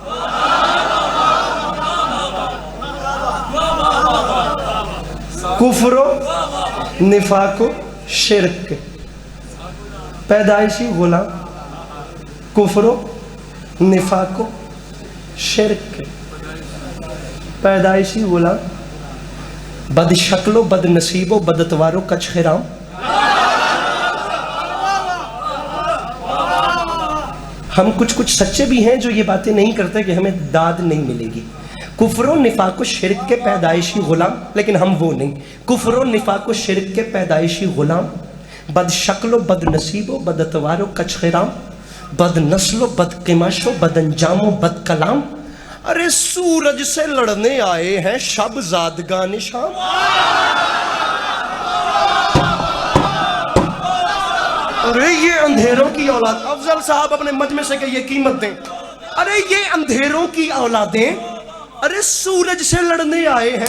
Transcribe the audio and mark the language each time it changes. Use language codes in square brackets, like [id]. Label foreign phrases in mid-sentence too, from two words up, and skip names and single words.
[ur] کفر و نفاق و شرک کے پیدائشی غلام، کفر و نفاق و شرک کے پیدائشی غلام، بد شکل و بد نصیب و بد اتوار و کچھ خرام، ہم کچھ سچے بھی ہیں جو یہ باتیں نہیں کرتے کہ ہمیں داد نہیں ملے گی. کفر و نفاق و شرک کے پیدائشی غلام، لیکن ہم وہ نہیں. کفر و نفاق و شرک کے پیدائشی غلام، بد شکل و بد نصیب و بد اتوار و کچ خرام، بد نسل و بد قماش و بد انجام و بد کلام. ارے سورج سے لڑنے آئے ہیں شب زادگان شام. ارے یہ اندھیروں کی اولاد، افضل صاحب اپنے مجمع سے کہ یہ قیمت دیں. ارے یہ اندھیروں کی اولادیں ارے سورج سے لڑنے آئے ہیں.